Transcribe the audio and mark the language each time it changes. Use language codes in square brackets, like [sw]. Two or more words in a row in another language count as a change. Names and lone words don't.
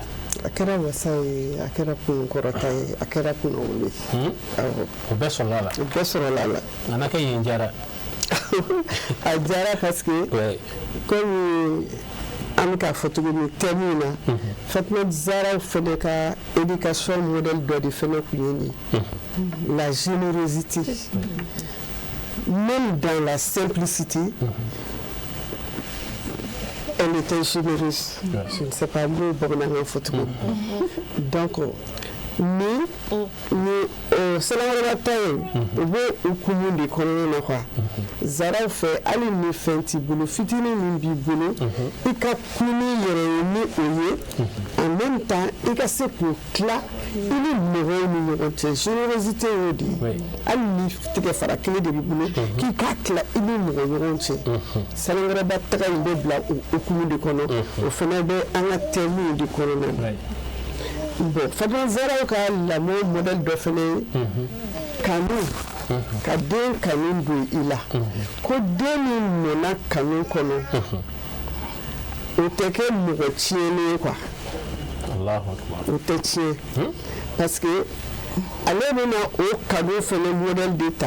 [bm] a kɛra wasa ye a kɛra kun kɔrɔta ye a kɛra kun wuli o bɛɛ sɔrɔla la o bɛɛ sɔrɔla la nana kɛ yen jara a diyara [fr] parce que comme [bm] an bɛ k'a fɔ cogo min thème in na Fatumata Zahra fɛnɛ ka [fr] éducation modèle [bm] dɔ de fɛnɛ kun ye nin la [fr] générosité même dans la simplicité elle était généreuse. Je ne sais pas le [bm] bamanankan fɔ cogo donc ni Sanakɔrɔba ta ye u bɛ hukumu de kɔnɔna na quoi Zahra fɛ hali ni fɛn t'i bolo fitinin min b'i bolo i ka kun n'i yɛrɛ ye ni o ye [fr] en même temps [bm] i ka se k'o tila i ni mɔgɔw ni ɲɔgɔn cɛ générosité y'o de ye hali ni tigɛfara kelen de b'i bolo k'i k'a tila i ni mɔgɔ ɲɔgɔn cɛ Sanakɔrɔba taga in bɛ bila o hukumu de kɔnɔ o fana bɛ an ka thème de kɔnɔna na. Bon, Fatumata Zahra ka lamɔ modèle dɔ fɛnɛ ye kanu ka den kanu don i la ko den min mɔnna kanu kɔnɔ o tɛ kɛ mɔgɔ tiɲɛlen ye quoi o tɛ tiɲɛ [fr] parce que [bm] ale bɛna o kanu fɛnɛ modèle de ta